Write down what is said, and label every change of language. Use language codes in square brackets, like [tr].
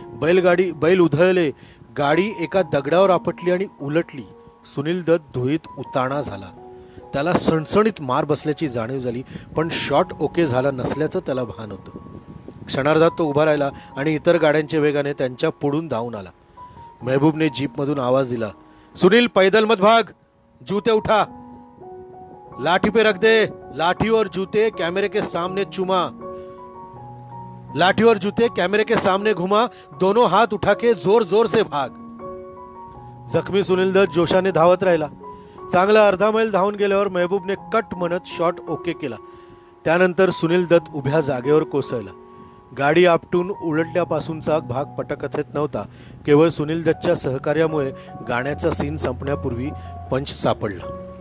[mr] बैल उधळले. गाडी एका दगडावर आपटली आणि उलटली. सुनील दत्त धुळीत उताणा झाला. त्याला सणसणीत मार बसल्याची जाणीव झाली, पण शॉट ओके झाला नसल्याचं त्याला भान होतं. क्षणार्धात तो उभा राहिला आणि इतर गाड्यांच्या वेगाने त्यांच्या पुढून धावून आला. मेहबूबने जीपमधून आवाज दिला, [hi] सुनील पैदल मत भाग, जूते उठा, लाठी पे रख दे, लाठी और जूते कैमरे के सामने चुमा, लाठी और जूते कैमरे के सामने घुमा, दोनों हाथ उठा के जोर जोर से भाग. [mr] जखमी सुनील दत्त जोशाने धावत राहिला. चांगला अर्धा मैल धावून गेल्यावर मेहबूबने कट म्हणत शॉट ओके केला. त्यानंतर सुनील दत्त उभ्या जागेवर कोसळला. गाडी आपटून उलटल्यापासूनचा भाग पटकथेत नव्हता. केवळ सुनील दत्तच्या सहकार्यामुळे गाण्याचा सीन संपण्यापूर्वी पंच सापडला.